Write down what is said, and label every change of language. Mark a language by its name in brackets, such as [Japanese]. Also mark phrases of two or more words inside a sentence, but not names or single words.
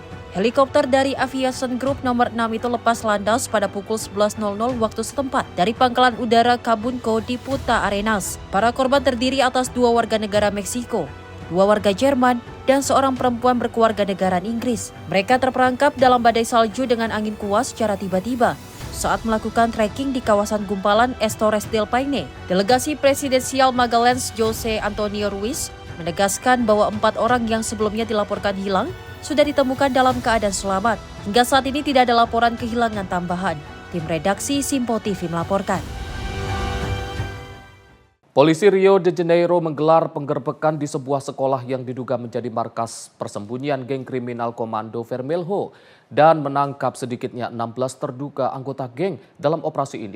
[Indonesian] Helikopter dari Aviation Group nomor 6 itu lepas landas pada pukul 11.00 waktu setempat dari Pangkalan Udara Cabunco di Punta Arenas. Para korban terdiri atas 2 warga negara Meksiko, 2 warga Jerman, dan seorang perempuan berkeluarga negaraan Inggris. Mereka terperangkap dalam badai salju dengan angin kuat secara tiba-tiba saat melakukan trekking di kawasan gumpalan es Torres del Paine. Delegasi presidensial Magallanes Jose Antonio Ruiz menegaskan bahwa 4 orang yang sebelumnya dilaporkan hilang sudah ditemukan dalam keadaan selamat. Hingga saat ini tidak ada laporan kehilangan tambahan. Tim redaksi Simpo TV melaporkan. Polisi Rio de Janeiro menggelar penggerbekan di sebuah sekolah yang diduga menjadi markas persembunyian geng kriminal Komando Vermelho dan menangkap sedikitnya 16 terduga anggota geng dalam operasi ini.